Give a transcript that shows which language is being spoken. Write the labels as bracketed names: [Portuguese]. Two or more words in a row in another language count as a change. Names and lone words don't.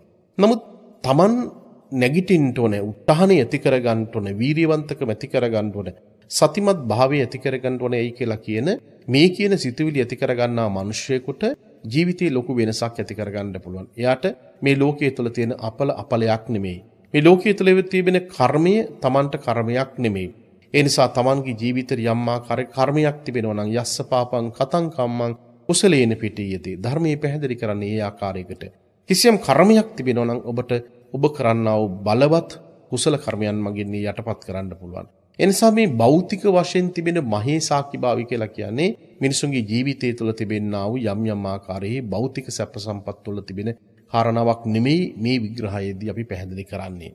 [Sinhala] නමුත් Taman නැගිටින්න ඕනේ, උත්හානය ඇති කරගන්න ඕනේ, වීරියවන්තකම ඇති කරගන්න ඕනේ, සතිමත් භාවය ඇති කරගන්න ඕනේ කියලා කියන මේ කියන සිතුවිලි ඇති කරගන්නා මිනිසෙකුට ජීවිතේ ලොකු වෙනසක් ඇති කරගන්න පුළුවන්. එයාට මේ ලෝකයේ තුල තියෙන අපලයක් නෙමෙයි. මේ ලෝකයේ තුල තිබෙන කර්මය Tamanට කර්මයක් නෙමෙයි. ඒ නිසා Tamanගේ ජීවිතේ යම් ආකාරයක කර්මයක් තිබෙනවා නම් [Pali] යස්ස පාපං කතං කම්මං කුසලේන පිටියති. [Sinhala] ධර්මයේ පැහැදිලි කරන්නේ ඒ ආකාරයකට. කිසියම් කර්මයක් තිබෙනවා නම් ඔබට ඔබ කරන්නා වූ බලවත් කුසල කර්මයන් මගින් යටපත් කරන්න පුළුවන්. එනිසා මේ භෞතික වශයෙන් තිබෙන මහේසාක්‍යභාවය කියලා කියන්නේ මිනිසුන්ගේ ජීවිතය තුළ තිබෙනා වූ යම් යම් ආකාරයේ භෞතික සැප සම්පත් තුළ තිබෙන කාරණාවක් නෙමෙයි මේ විග්‍රහයේදී අපි පැහැදිලි කරන්නේ.